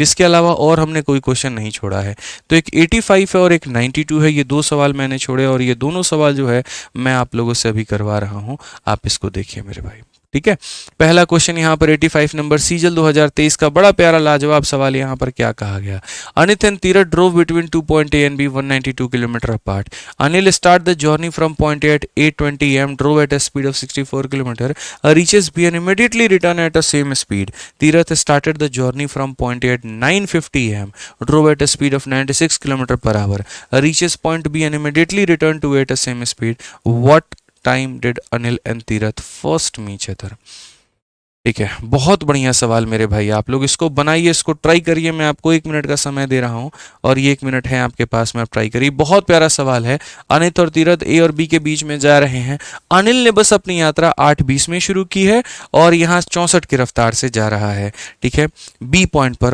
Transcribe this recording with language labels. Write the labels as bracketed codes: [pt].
[hi] इसके अलावा और हमने कोई क्वेश्चन नहीं छोड़ा है। तो एक 85 है और एक 92 है, ये दो सवाल मैंने छोड़े और ये दोनों सवाल जो है मैं आप लोगों से अभी करवा रहा हूँ। आप इसको देखिए मेरे भाई। ठीक है, पहला क्वेश्चन यहाँ पर 85 नंबर सीजल 2023 का बड़ा प्यारा लाजवाब सवाल यहाँ पर क्या कहा गया? [en] Anil and Tirath drove between 2 point A and B 192 kilometre apart. Anil start the journey from point A at 8:20 am, drove at a speed of 64 kilometer, reaches B and immediately return at the same speed. Tirath started the journey from point A at 9:50 am, drove at a speed of 96 kilometer per hour, reaches point B and immediately return to A at the same speed. What time did Anil and Tirath first meet each other? [hi] ठीक है, बहुत बढ़िया सवाल मेरे भाई, आप लोग इसको बनाइए, इसको ट्राई करिए। मैं आपको 1 मिनट का समय दे रहा हूं और ये 1 मिनट है आपके पास में, आप ट्राई करिए। बहुत प्यारा सवाल है। अनित और तीरथ ए और बी के बीच में जा रहे हैं। अनिल ने बस अपनी यात्रा 8:20 में शुरू की है और यहाँ 64 की रफ्तार से जा रहा है, ठीक है, बी पॉइंट पर।